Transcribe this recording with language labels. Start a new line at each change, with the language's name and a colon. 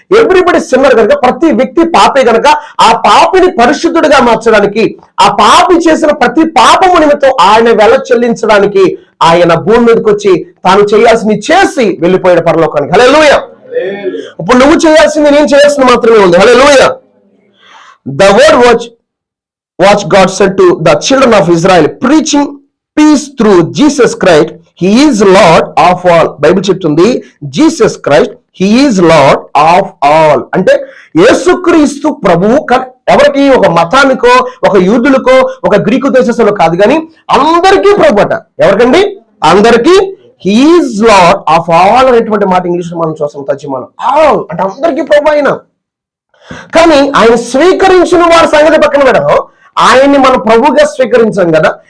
English: everybody sinner
Telugu: కనుక, ప్రతి వ్యక్తి పాపే కనుక ఆ పాపిని పరిశుద్ధుడిగా మార్చడానికి, ఆ పాపి చేసిన ప్రతి పాపము నిమిత్తం ఆయన వెల చెల్లించడానికి ఆయన భూమి మీదకి వచ్చి తాను చేయాల్సింది చేసి వెళ్ళిపోయాడు పరలోకానికి. హల్లెలూయా! ఇప్పుడు నువ్వు చేయాల్సింది నేను చేయాల్సింది మాత్రమే ఉంది. హల్లెలూయా!
English: The word which God said to the children of Israel, preaching peace through Jesus Christ, he is Lord of all.
Telugu: Bible చెప్తుంది
English: Jesus Christ he is Lord of all.
Telugu: అంటే యేసుక్రీస్తు ప్రభువు. ఎవరికి? ఒక మతానికో, ఒక యూదులకో, ఒక గ్రీకు దేశస్థులో కాదు, కానీ అందరికీ ప్రభు అట. ఎవరికండి? అందరికీ.
English: he is Lord of all
Telugu: అనేటువంటి మాట ఇంగ్లీష్ లో మనం చూస్తాం తర్జుమాలో. ఆల్ అంటే అందరికీ ప్రభు ఆయన. కానీ ఆయన స్వీకరించిన వారి సంగతి పక్కన పెట్టడం, ఆయన్ని మనం ప్రభువుగా స్వీకరించాం కదా.